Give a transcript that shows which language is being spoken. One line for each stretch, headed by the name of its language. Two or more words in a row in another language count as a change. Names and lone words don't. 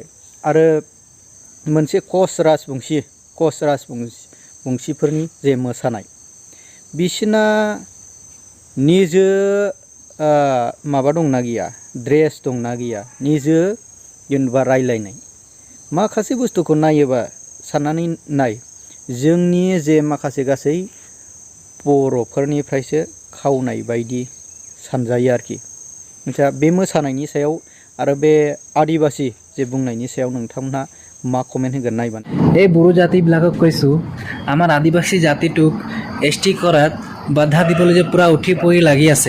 Bodo: आरो मोनसे कच राजबंशीफोरनि जे मोसानाय बिसिना निजे माबा दंना गैया ड्रेस दंना गैया निजे जेनेबा रायलायनाय माखासे बुस्थुखौ नायोबा साननानै नाय जोंनि जे माखासे गासै बर'फोरनिफ्रायसो खावनाय बायदि सानजायो आरोखि। नोंथाङा बे मोसानायनि सायाव आरो बे आदिबासि जे बुंनायनि सायाव नोंथांमोनहा मा कमेन्ट होगोन नायबानो।
Assamese: এই বড়ো জাতিবিলাকক কৈছো আমাৰ আদিবাসী জাতিটোক এছটি কৰাত বাধা দিবলৈ যে পুৰা উঠি পৰি লাগি আছে।